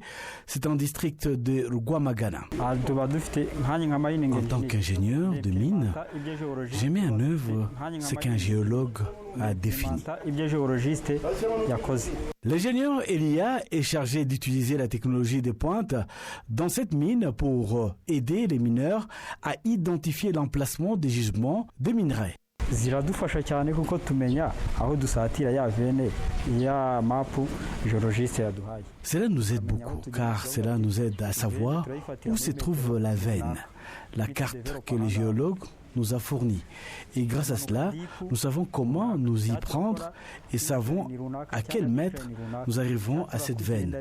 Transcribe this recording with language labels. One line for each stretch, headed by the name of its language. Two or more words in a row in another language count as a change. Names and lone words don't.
French: C'est un district de Rwamagana. En tant qu'ingénieur de mine, j'ai mis en œuvre ce qu'un géologue a défini. L'ingénieur Elia est chargé d'utiliser la technologie de pointe dans cette mine pour aider les mineurs à identifier l'emplacement des gisements de minerais.
Kinyarwanda: ziradufasha cyane kuko tumenya aho dusatira ya vene ya mapu géologiste yaduhaye.
French: Cela nous aide beaucoup car cela nous aide à savoir où se trouve la veine, la carte que les géologues nous a fournie. Et grâce à cela, nous savons comment nous y prendre et savons à quel mètre nous arrivons à cette veine.